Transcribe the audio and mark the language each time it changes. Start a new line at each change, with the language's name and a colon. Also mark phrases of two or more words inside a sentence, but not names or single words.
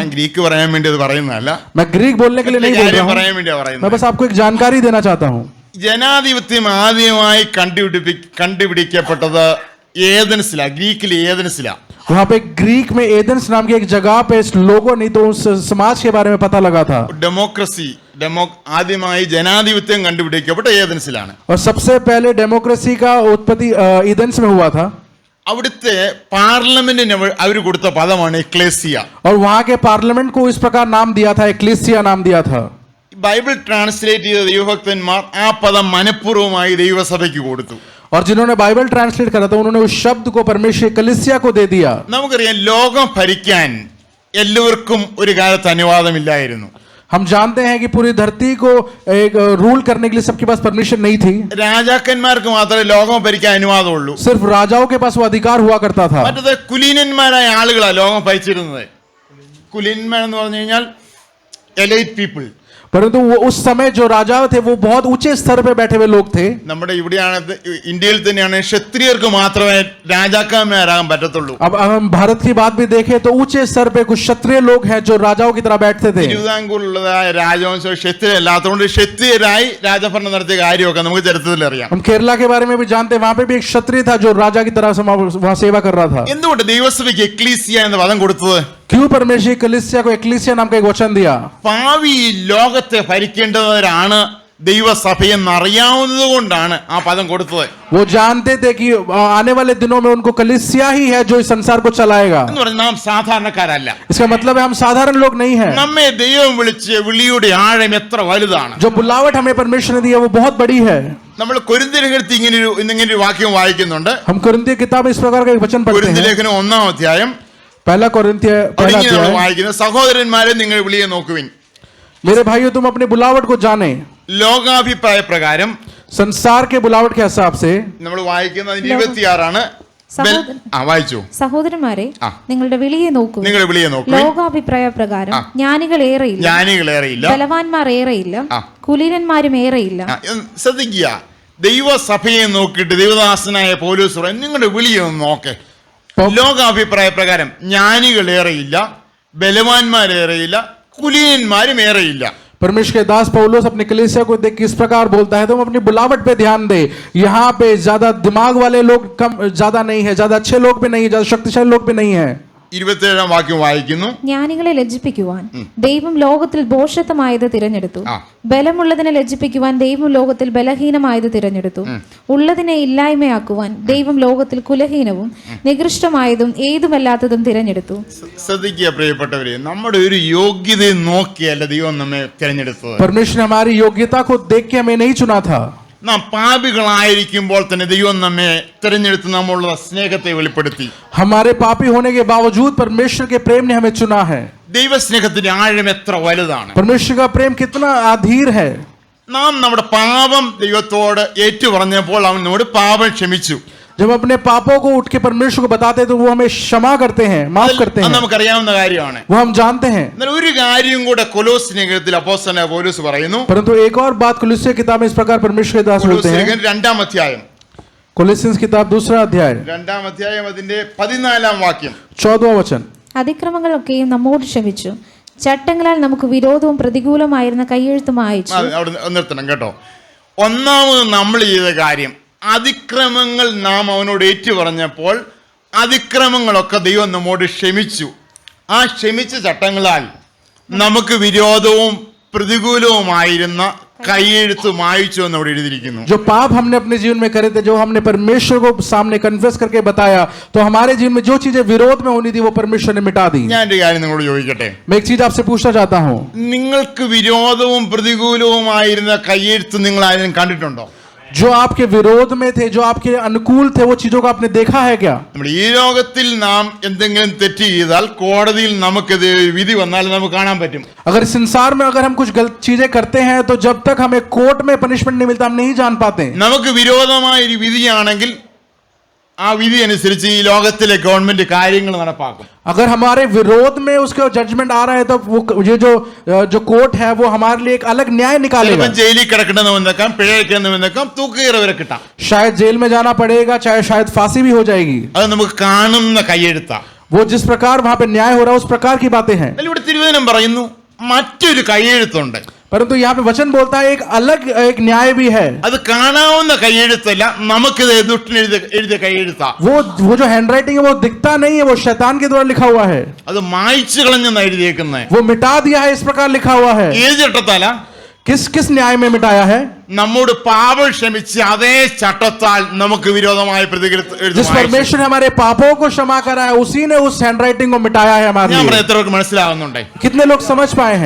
Malayalam: ഞാൻ ഗ്രീക്ക് പറയാൻ വേണ്ടി അത് പറയുന്നതല്ല,
Hindi: मैं ग्रीक बोलने के लिए नहीं बोल रहा हूं,
Malayalam: പറയാൻ വേണ്ടിയാ
Hindi: मैं
Malayalam: പറയുന്നത്.
Hindi: बस आपको एक जानकारी देना चाहता हूं.
Malayalam: ജനാധിപത്യം ആദ്യമായി കണ്ടുപിടിക്കപ്പെട്ടത് ഏതൻസിലാ, ഗ്രീക്കിലെ ഏതൻസിലാ.
Hindi: वहां पे ग्रीक में एथेंस नाम की एक जगह पे लोगों ने तो उस समाज के बारे में पता लगा था.
Malayalam: ഡെമോക്രസി ആദ്യമായി ജനാധിപത്യം കണ്ടുപിടിക്കപ്പെട്ട ഏതൻസിലാണ്.
Hindi: और सबसे पहले डेमोक्रेसी का उत्पत्ति एथेंस में हुआ था.
Malayalam: അവിടുത്തെ പാർലമെന്റിന് അവർ കൊടുത്ത പദമാണ് എക്ലേസിയ.
Hindi: और वहां के पार्लियामेंट को इस प्रकार नाम दिया था, एक्लेसिया नाम दिया था.
Malayalam: ബൈബിൾ ട്രാൻസ്ലേറ്റ് ചെയ്ത ദൈവഭക്തന്മാർ ആ പദം മനഃപൂർവ്വമായി ദൈവസഭയ്ക്ക് കൊടുത്തു.
Hindi: और जिन्होंने बाइबल ट्रांसलेट करा था उन्होंने उस शब्द को परमेश्वर कलीसिया को दे दिया.
Malayalam: നമുക്കറിയാം ലോകം ഭരിക്കാൻ എല്ലാവർക്കും ഒരു കാലത്ത് അനുവാദമില്ലായിരുന്നു.
Hindi: हम जानते हैं कि पूरी धरती को एक रूल करने के लिए सबके पास परमिशन नहीं थी.
Malayalam: രാജാക്കന്മാർക്ക് മാത്രമേ ലോകം ഭരിക്കാൻ അനുവാദമുള്ളൂ.
Hindi: सिर्फ राजाओं के पास वो अधिकार हुआ करता था.
Malayalam: മറ്റത് കുലീനന്മാരായ ആളുകളാണ് ലോകം ഭരിച്ചിരുന്നത്. കുലീനന്മാർ എന്ന് പറഞ്ഞു കഴിഞ്ഞാൽ
English: elite people.
Hindi: परंतु वो उस समय जो राजा थे वो बहुत ऊंचे स्तर पे बैठे हुए लोग थे.
Malayalam: നമ്മുടെ ഇവിടെയാണ്, ഇന്ത്യയിൽ തന്നെയാണ് ക്ഷത്രിയർക്ക് മാത്രമേ രാജാക്കന്മാരാകാൻ പറ്റത്തുള്ളൂ.
Hindi: अब हम भारत की बात भी देखें तो ऊंचे स्तर पे कुछ क्षत्रिय लोग हैं जो राजाओं की तरह बैठते थे.
Malayalam: തിരുവിതാംകൂറിലുള്ളതായ രാജവംശം ക്ഷത്രിയ അല്ലാത്തതുകൊണ്ട് ക്ഷത്രിയരായി രാജഭരണം നടത്തിയ കാര്യമൊക്കെ നമുക്ക് ചരിത്രത്തിൽ അറിയാം.
Hindi: हम केरला के बारे में भी जानते हैं, वहां पे भी एक क्षत्रिय था जो राजा की तरह वहां सेवा कर रहा था.
Malayalam: എന്തുകൊണ്ട് ദൈവസഭയ്ക്ക് എക്ലീസിയ എന്ന പദം കൊടുത്തത്?
Hindi: क्यों परमेश्वर कलीसिया को एक्लीसिया नाम का एक वचन दिया?
Malayalam: ഭാവി ലോകത്തെ ഭരിക്കേണ്ടവരാണ് ദൈവസഭയെന്ന് അറിയാവുന്നത് കൊണ്ടാണ് ആ പദം കൊടുത്തത്.
Hindi: वो जानते थे कि आने वाले दिनों में उनको कलीसिया ही है जो इस संसार को चलाएगा.
Malayalam: എന്ന് പറഞ്ഞാൽ നാം സാധാരണക്കാരല്ല.
Hindi: इसका मतलब है हम साधारण लोग नहीं हैं.
Malayalam: നമ്മെ ദൈവം വിളിച്ച വിളിയുടെ ആഴം എത്ര വലുതാണ്.
Hindi: जो बुलावट हमें परमेश्वर ने दी है वो बहुत बड़ी है.
Malayalam: നമ്മൾ കൊരിന്ത്യലേഖനത്തിൽ ഇങ്ങനെ ഒരു വാക്യം വായിക്കുന്നുണ്ട്.
Hindi: हम कुरिन्थियों की किताब में इस प्रकार का एक वचन पढ़ते हैं.
Malayalam: കൊരിന്ത്യലേഖനം 1-ാം അധ്യായം
Hindi: पहला कोरिन्थियों पहला अध्याय.
Malayalam: വായിക്കുന്നത്, സഹോദരന്മാരെ നിങ്ങൾ വിളിയെ നോക്കുവിൻ,
Hindi: मेरे भाइयों तुम अपनी बुलावट को जाने.
Malayalam: ലോകാഭിപ്രായ പ്രകാരം
Hindi: संसार के बुलावट के हिसाब से
Malayalam: നമ്മൾ വായിക്കുന്നത് 26 വായിച്ചു. സഹോദരന്മാരെ ആ. നിങ്ങളുടെ വിളിയെ നോക്കൂ. നിങ്ങൾ വിളിയെ നോക്കുവിൻ. ലോകാഭിപ്രായ പ്രകാരം ആ. ജ്ഞാനികളേറെയില്ല, ബലവാന്മാർ ഏറെയില്ല, ആ. കുലീനന്മാരും ഏറെയില്ല. ശ്രദ്ധിക്കുക, ദൈവസഭയെ നോക്കിയിട്ട് ദൈവദാസനായ പൗലോസ് പറയും നിങ്ങളുടെ വിളിയെ ഒന്ന് നോക്കേ. ലോകാഭിപ്രായ പ്രകാരം ജ്ഞാനികളേറെയില്ല, ബലവാന്മാരേറെയില്ല, കുലീനന്മാരും ഏറെയില്ല.
Hindi: परमेश्वर के दास पौलुस अपने कलीसिया को देख किस प्रकार बोलता है, तुम अपनी बुलावट पे ध्यान दे. यहाँ पे ज्यादा दिमाग वाले लोग कम ज्यादा नहीं है, ज्यादा अच्छे लोग भी नहीं है, ज्यादा शक्तिशाली लोग भी नहीं है.
Malayalam: 27-ാം വാക്യം വായിക്കുന്നു. ജ്ഞാനികളെ ലജ്ജിപ്പിക്കുവാൻ ദൈവം ലോകത്തിൽ ഭോഷത്വമായത് തിരഞ്ഞെടുത്തു. ആ. ബലമുള്ളതിനെ ലജ്ജിപ്പിക്കുവാൻ ദൈവം ലോകത്തിൽ ബലഹീനമായത് തിരഞ്ഞെടുത്തു. ഉള്ളതിനെ ഇല്ലായ്മയാക്കുവാൻ ദൈവം ലോകത്തിൽ കുലഹീനവും നികൃഷ്ടമായതും ഏതുമല്ലാത്തതും തിരഞ്ഞെടുത്തു. ശ്രദ്ധിക്കുക പ്രിയപ്പെട്ടവരെ, നമ്മുടെ ഒരു യോഗ്യതയെ നോക്കിയല്ല ദൈവം നമ്മെ തിരഞ്ഞെടുത്തത്.
Hindi: परमेश्वर ने हमारी योग्यता को देख के हमें नहीं चुना था.
Malayalam: നാം പാപികളായിരിക്കുമ്പോൾ തന്നെ ദൈവം നമ്മെ തിരഞ്ഞെടുത്ത് നമ്മളുടെ സ്നേഹത്തെ വെളിപ്പെടുത്തി.
Hindi: हमारे पापी होने के बावजूद परमेश्वर के प्रेम ने हमें चुना है.
Malayalam: ദൈവസ്നേഹത്തിന്റെ ആഴം എത്ര വലുതാണ്.
Hindi: परमेश्वर का प्रेम कितना अधीर है.
Malayalam: നാം നമ്മുടെ പാപം ദൈവത്തോട് ഏറ്റുപറഞ്ഞപ്പോൾ അവൻ നമ്മോട് പാപം ക്ഷമിച്ചു.
Hindi: जब अपने पापों को उठ के परमेश्वर को बताते हैं तो वो हमें क्षमा करते हैं, माफ करते हैं.
Malayalam: നമുക്കറിയാവുന്ന കാര്യമാണ്.
Hindi: वो हम जानते हैं.
Malayalam: എന്നാൽ ഒരു കാര്യം കൂടെ കൊലോസ്യ ലേഖനത്തിൽ അപ്പോസ്തലനായ പൗലോസ് പറയുന്നു.
Hindi: परंतु एक और बात कुलुस्सी किताब में इस प्रकार परमेश्वर के दास बोलते हैं.
Malayalam: 2-ാം അധ്യായം,
Hindi: कुलुस्सी किताब 2रा अध्याय
Malayalam: 2-ാം അധ്യായം അതിന്റെ 14-ാം വാക്യം.
Hindi: 14वां वचन.
Malayalam: അതിക്രമങ്ങളൊക്കെയും നമ്മോട് ക്ഷമിച്ചു, ചട്ടങ്ങളാൽ നമുക്ക് വിരോധവും പ്രതികൂലമായിരുന്ന കയ്യെഴുത്തും അയച്ചു. അവിടെ നിർത്തണം കേട്ടോ. ഒന്നാമത് നമ്മൾ ചെയ്ത കാര്യം, അതിക്രമങ്ങൾ നാം അവനോട് ഏറ്റു പറഞ്ഞപ്പോൾ അതിക്രമങ്ങളൊക്കെ ദൈവം നമ്മോട് ക്ഷമിച്ചു. ആ ക്ഷമിച്ച ചട്ടങ്ങളാൽ നമുക്ക് വിരോധവും പ്രതികൂലവുമായിരുന്ന കൈയെഴുത്ത് മായിച്ചു എന്ന് അവിടെ എഴുതിയിരിക്കുന്നു.
Hindi: जो पाप हमने अपने जीवन में करे थे, जो हमने परमेश्वर को सामने कन्फेस करके बताया, तो हमारे जीवन में जो चीजें विरोध में होनी थी वो परमेश्वर ने मिटा दी.
Malayalam: ഞാൻ ഒരു കാര്യം നിങ്ങളോട് ചോദിക്കട്ടെ,
Hindi: मैं एक चीज आपसे पूछना चाहता हूँ,
Malayalam: നിങ്ങൾക്ക് വിരോധവും പ്രതികൂലവുമായിരുന്ന കൈയെഴുത്ത് നിങ്ങൾ ആരെങ്കിലും കണ്ടിട്ടുണ്ടോ?
Hindi: जो आपके विरोध में थे, जो आपके अनुकूल थे, वो चीजों को आपने देखा है क्या?
Malayalam: നമ്മുടെ ഈ ലോകത്തിൽ നാം എന്തെങ്കിലും തെറ്റ് ചെയ്താൽ കോടതിയിൽ നമുക്കത് വിധി വന്നാൽ നമുക്ക് കാണാൻ പറ്റും.
Hindi: अगर संसार में अगर हम कुछ गलत चीजें करते हैं तो जब तक हमें कोर्ट में पनिशमेंट नहीं मिलता हम नहीं जान पाते.
Malayalam: നമുക്ക് വിരോധമായ ഒരു വിധിയാണെങ്കിൽ ആ വിധി അനുസരിച്ച് ഈ ലോകത്തിലെ ഗവൺമെന്റ് കാര്യങ്ങൾ നടപ്പാക്കും.
Hindi: अगर हमारे विरोध में उसका जजमेंट आ रहा है तो वो ये जो कोर्ट है वो हमारे लिए एक अलग न्याय निकालेगा.
Malayalam: ചിലപ്പോൾ ജയിലിൽ കിടക്കണമെന്നേക്കാം, പിഴയ്ക്കണമെന്നേക്കാം, തൂക്കുകയറ വരെ കിട്ടാം.
Hindi: शायद जेल में जाना पड़ेगा, चाहे शायद फांसी भी हो जाएगी.
Malayalam: അത് നമുക്ക് കാണുന്ന കൈയെഴുത്താ.
Hindi: वो जिस प्रकार वहां पे न्याय हो रहा है उस प्रकार की बातें हैं.
Malayalam: എന്നാൽ ഇവിടെ തിരുവചനം പറയുന്നു മറ്റൊരു കൈയെഴുത്തുണ്ട്.
Hindi: परंतु यहाँ पे वचन बोलता है एक अलग एक न्याय भी है.
Malayalam: അത് കാണാവുന്ന കൈയെഴുത്തല്ല, നമുക്കിത് ദുഷ്ടന് എഴുതിയ കൈയെഴുത്താ.
Hindi: वो जो
English: hand writing
Hindi: है वो दिखता नहीं है, वो शैतान के द्वारा लिखा हुआ है.
Malayalam: അത് മായ്ച്ചു കളഞ്ഞെന്ന് എഴുതിയേക്കുന്നത്.
Hindi: वो मिटा दिया है, इस प्रकार लिखा हुआ है.
Malayalam: ഏത് ചട്ടത്താല?
Hindi: किस न्याय में मिटाया है?
Malayalam: നമ്മോട് പാപം ക്ഷമിച്ച് അതേ ചട്ടത്താൽ നമുക്ക് വിരോധമായ
Hindi: जिस परमेश्वर ने हमारे पापों को क्षमा करा है उसी ने उस
English: hand writing
Hindi: को मिटाया है हमारे
Malayalam: ഞാൻ
Hindi: लिए.
Malayalam: പറഞ്ഞ എത്ര പേർക്ക് മനസ്സിലാവുന്നുണ്ട്?
Hindi: कितने लोग समझ पाए हैं?